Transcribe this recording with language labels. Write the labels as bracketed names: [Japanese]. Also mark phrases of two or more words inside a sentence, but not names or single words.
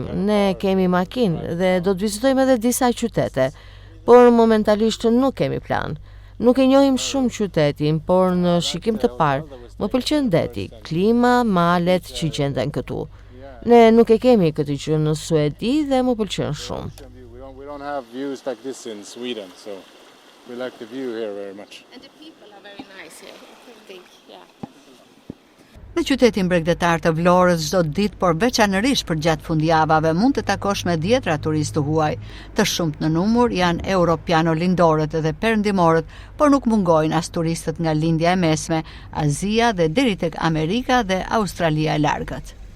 [Albanian] Ne kemi makinë dhe do të vizitojmë edhe disa qytete, por momentalisht nuk kemi plan. Nuk e njohim shumë qytetin, por në shikim të parë më pëlqen deti, klima, malet që gjenden këtu. Ne nuk e kemi këtë gjë në Suedi dhe më pëlqen shumë. [English] We don't have views like this in Sweden, so we like the view here very much. And the people are very nice here. I think, yeah. [Albanian] Në qytetin bregdetar të Vlorës çdo ditë, por veçanërisht për gjatë fundjavave, mund të takosh me dhjetra turistë huaj. Të shumt në numër janë europiano-lindorët dhe perëndimorët, por nuk mungojnë as turistët nga lindja e mesme, Azia dhe deri tek Amerika dhe Australia e largët.